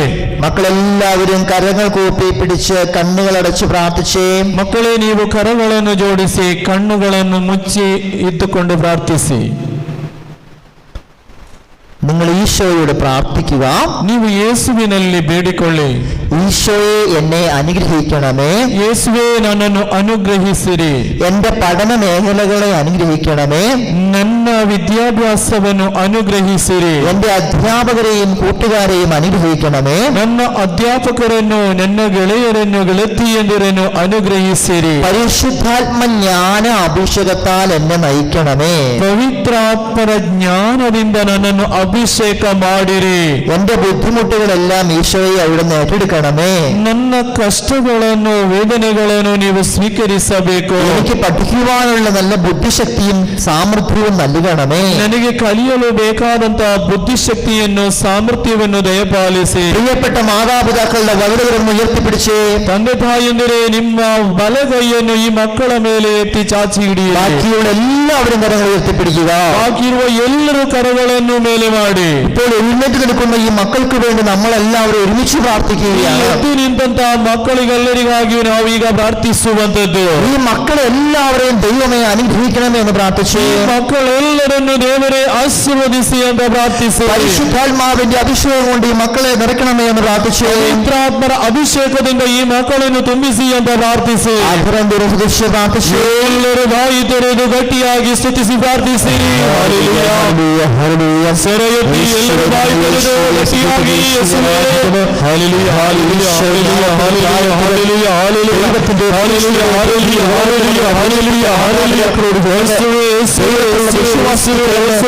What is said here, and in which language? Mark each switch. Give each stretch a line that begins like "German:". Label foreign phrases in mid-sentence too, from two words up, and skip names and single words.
Malayalam: മക്കളെല്ലാവരും കരങ്ങൾ കൂപ്പി പിടിച്ച് കണ്ണുകളടച്ച് പ്രാർത്ഥിച്ചേ.
Kannada: ಮಕ್ಕಳೇ, ನೀವು ಕರಗಳನ್ನು ಜೋಡಿಸಿ ಕಣ್ಣುಗಳನ್ನು ಮುಚ್ಚಿ ಇದ್ದುಕೊಂಡು ಪ್ರಾರ್ಥಿಸಿ.
Malayalam: നിങ്ങൾ ഈശോയോട് പ്രാർത്ഥിക്കുക.
Kannada: ನೀವು ಯೇಸುವಿನಲ್ಲಿ ಬೇಡಿಕೊಳ್ಳಿ,
Malayalam: ഈശോയെ എന്നെ അനുഗ്രഹിക്കണമേ,
Kannada: ಯೇಸುವೇ ನನ್ನನ್ನು ಅನುಗ್ರಹಿಸಿರಿ,
Malayalam: എന്റെ പഠന മേഖലകളെ അനുഗ്രഹിക്കണമേ,
Kannada: ನನ್ನ ವಿದ್ಯಾಭ್ಯಾಸವನ್ನು ಅನುಗ್ರಹಿಸಿರಿ,
Malayalam: എന്റെ അധ്യാപകരെയും കൂട്ടുകാരെയും അനുഗ്രഹിക്കണമേ,
Kannada: ನನ್ನ ಅಧ್ಯಾಪಕರನ್ನು, ನನ್ನ ಗೆಳೆಯರನ್ನು, ಗೆಳತಿಯಂದಿರನ್ನು ಅನುಗ್ರಹಿಸಿರಿ.
Malayalam: പരിശുദ്ധാത്മ ജ്ഞാന അഭിഷേകത്താൽ എന്നെ നയിക്കണമേ,
Kannada: ಪವಿತ್ರಾತ್ಮರ ಜ್ಞಾನದಿಂದ ನನ್ನನ್ನು ಅಭಿಷೇಕ ಮಾಡಿರಿ.
Malayalam: എന്റെ ബുദ്ധിമുട്ടുകളെല്ലാം ഈശോയെ അവിടുന്ന് ഏറ്റെടുക്കണം. നൽകണമേ.
Kannada: ನನ್ನ ಕಷ್ಟಗಳನ್ನು ವೇದನೆಗಳನ್ನು ನೀವು ಸ್ವೀಕರಿಸಬೇಕು.
Malayalam: എനിക്ക് പഠിക്കുവാനുള്ള നല്ല ബുദ്ധിശക്തിയും സാമർഥ്യവും നൽകണമേ.
Kannada: ನನಗೆ ಕಲಿಯಲು ಬೇಕಾದಂತಹ ಬುದ್ಧಿಶಕ್ತಿಯನ್ನು ಸಾಮರ್ಥ್ಯವನ್ನು ದಯಪಾಲಿಸಿ.
Malayalam: പ്രിയപ്പെട്ട മാതാപിതാക്കളുടെ വലതുകരം ഉയർത്തിപ്പിടിച്ച്
Kannada: ತಂದೆ ತಾಯಿಯಂದರೆ ನಿಮ್ಮ ಬಲಗೈಯನ್ನು ಈ ಮಕ್ಕಳ ಮೇಲೆ ಎತ್ತಿ ಚಾಚಿ ಹಿಡಿಯಿರಿ.
Malayalam: ബാക്കിയുള്ള എല്ലാവരും കരങ്ങൾ ഉയർത്തിപ്പിടിക്കുക.
Kannada: ಬಾಕಿರುವ ಎಲ್ಲರೂ ಕರಗಳನ್ನು ಮೇಲೆ ಮಾಡಿ.
Malayalam: ഇപ്പോൾ എഴുന്നേറ്റ് നിൽക്കുന്ന ഈ മക്കൾക്ക് വേണ്ടി നമ്മളെല്ലാവരും ഒരുമിച്ച് പ്രാർത്ഥിക്കുകയാണ്.
Kannada: ಎದ್ದು ನಿಂತಹ ಮಕ್ಕಳಿಗೆಲ್ಲರಿಗಾಗಿ ನಾವು ಈಗ ಪ್ರಾರ್ಥಿಸುವಂತದ್ದು.
Malayalam: ഈ മക്കളെല്ലാവരെയും ദൈവമേ അനുഗ്രഹിക്കണമേ എന്ന് പ്രാർത്ഥിച്ചു.
Kannada: ಮಕ್ಕಳೆಲ್ಲರನ್ನು ದೇವರೇ ಆಶೀರ್ವದಿಸಿ ಅಂತ ಪ್ರಾರ್ಥಿಸಿ.
Malayalam: പരിശുദ്ധാത്മാവിന്റെ അഭിഷേകം കൊണ്ട് ഈ മക്കളെ നിറയ്ക്കണമേ എന്ന് പ്രാർത്ഥിച്ചു.
Kannada: ಪವಿತ್ರಾತ್ಮರ ಅಭಿಷೇಕದಿಂದ ಈ ಮಕ್ಕಳನ್ನು ತುಂಬಿಸಿ ಅಂತ ಪ್ರಾರ್ಥಿಸಿ. ಎಲ್ಲರೂ ಬಾಯಿ ತೆರೆದು ಗಟ್ಟಿಯಾಗಿ ಸ್ತುತಿಸಿ ಪ್ರಾರ್ಥಿಸಿ. ಸೆರೆಯೆತ್ತಿ ಎಲ್ಲರೂ ಬಾಯಿ ತೆರೆದು ಗಟ್ಟಿಯಾಗಿ ಯೇಸುವೇ ಹಲ್ಲೆಲೂಯಾ ಹಲ್ಲೆಲೂಯಾ ಹಲ್ಲೆಲೂಯಾ ಹಲ್ಲೆಲೂಯಾ ಹಲ್ಲೆಲೂಯಾ ಹಲ್ಲೆಲೂಯಾ ಹಲ್ಲೆಲೂಯಾ ಹಲ್ಲೆಲೂಯಾ ಹಲ್ಲೆಲೂಯಾ ಹಲ್ಲೆಲೂಯಾ ಯೇಸುವೇ ಯೇಸುವೇ ಯೇಸುವೇ